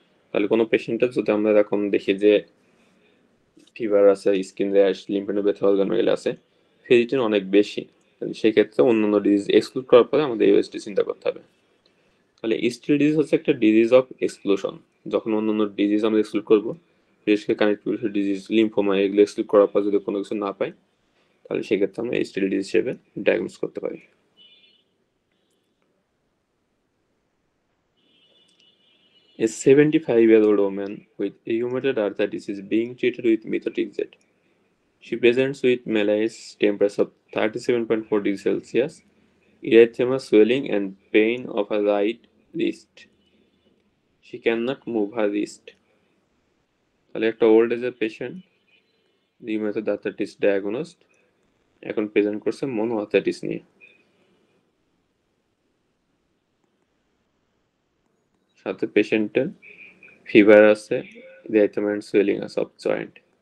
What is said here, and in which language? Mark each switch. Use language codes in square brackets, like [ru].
[bn] তাহলে কোনো পেশেন্টের যদি আমরা এরকম দেখি যে ফিভার আছে, স্কিন র্যাশ, লিম্ফোনোপ্যাথি, অর্গানোইল আছে, ফেরিটিন অনেক বেশি, তাহলে সেক্ষেত্রে অন্যান্য ডিজিজ এক্সক্লুড করার পরে আমাদের ইউএসটি চিন্তা করতে হবে। তাহলে স্টিল ডিজিজ হচ্ছে একটা ডিজিজ অফ এক্সক্লুশন। যখন অন্যান্য ডিজিজ আমরা এক্সক্লুড করবো, বিশেষ করে কানেক্টিভ ডিজিজ, লিম্ফোমা, এগুলো এক্সক্লুড করার পর যদি কোনো কিছু না পাই, তাহলে সেক্ষেত্রে আমরা স্টিল ডিজিজ হিসেবে ডায়াগনোস করতে পারি। [en] A 75-year-old woman with rheumatoid arthritis is being treated with methotrexate. She presents with malaise, temperature of 37.4 degrees Celsius, erythema, swelling, and pain of her right wrist. She cannot move her wrist. [bn] তাহলে একটা old এজের patient, rheumatoid arthritis diagnosed, এখন present করছে মনো arthritis নিয়ে। সাথে পেশেন্টের fever আছে, [en] erythema and swelling [bn] আছে অফ জয়েন্ট।